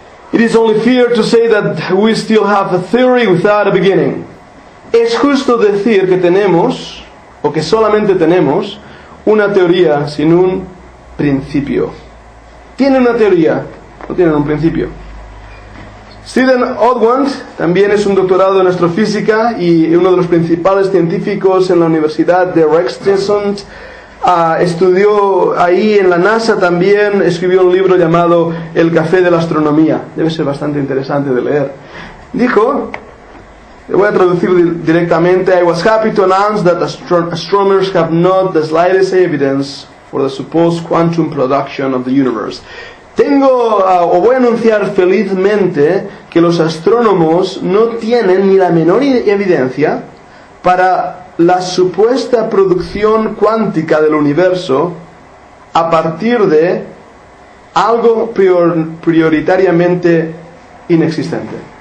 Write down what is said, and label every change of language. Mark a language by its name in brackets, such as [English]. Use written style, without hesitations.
[English] It is only fair to say that we still have a theory without a beginning. [Spanish] Es justo decir que tenemos, o que solamente tenemos, una teoría sin un principio. tienen una teoría, no tienen un principio. Stephen Oldwand también es un doctorado en astrofísica y uno de los principales científicos en la Universidad de Washington. Estudió ahí en la NASA también, escribió un libro llamado El café de la astronomía. Debe ser bastante interesante de leer. Dijo, le voy a traducir directamente: [English] I was happy to announce that astronomers have not the slightest evidence for the supposed quantum production of the universe. [Spanish] Voy a anunciar felizmente que los astrónomos no tienen ni la menor evidencia para la supuesta producción cuántica del universo a partir de algo prioritariamente inexistente.